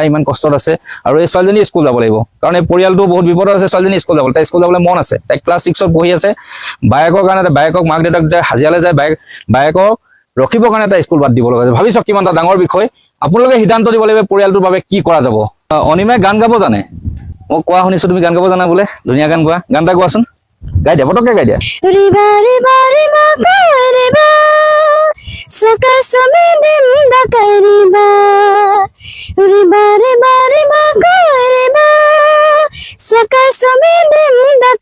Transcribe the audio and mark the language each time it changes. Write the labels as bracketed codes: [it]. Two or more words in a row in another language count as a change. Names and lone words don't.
[as] ইমান কষ্টত আছে আৰু এই ছোৱালীজনী স্কুল যাব লাগিব কাৰণ এই পৰিয়ালটো বহুত বিপদত আছে ছোৱালীজনী স্কুল যাব তাই স্কুল যাবলৈ মন আছে তাই ক্লাছ 6ত পঢ়ি আছে বাইকৰ কাৰণে বাইকক মাক দেউতাক হাজিৰালৈ যায় বাইকক ৰখিবৰ কাৰণে তাই স্কুল বাদ দিব লগা হৈছে ভাবিছো কিমান এটা ডাঙৰ বিষয় আপোনালোকে সিদ্ধান্ত দিব লাগিব পৰিয়ালটোৰ বাবে কি কৰা যাব অনিমাই গান গাব জানে মই কোৱা শুনিছো তুমি গান গাব জানা বোলে ধুনীয়া গান গোৱা গান এটা গোৱাচোন গাই দিয়া পটককে গাই দিয়া Saka samidim da kariba Uri bare bare ma kariba Saka samidim